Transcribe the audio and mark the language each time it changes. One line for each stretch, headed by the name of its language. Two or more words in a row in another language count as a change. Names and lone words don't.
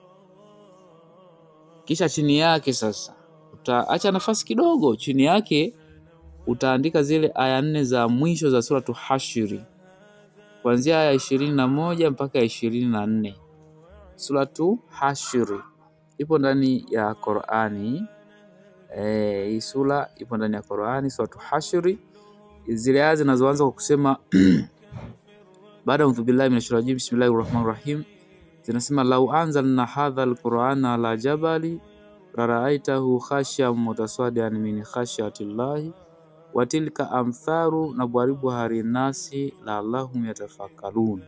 Swahili: Kisha chini yake sasa utaacha nafasi kidogo, chini yake utaandika zile aya 4 za mwisho za suratu Hashri, kuanzia aya 21 mpaka 24. Suratu Hashri ipo ndani ya Qur'ani. Hii sura ipo ndani ya Qur'ani, suratu Hashri. Zile aya zinazoanza kwa kusema baada
Arabic: أعوذ بالله من الشيطان الرجيم بسم الله الرحمن الرحيم, zinasema لو أنزلنا هذا القرآن على جبل لرأيته خاشعا متصدعا من خشية الله وتلك الأمثال نضربها للناس لعلهم يتفكرون.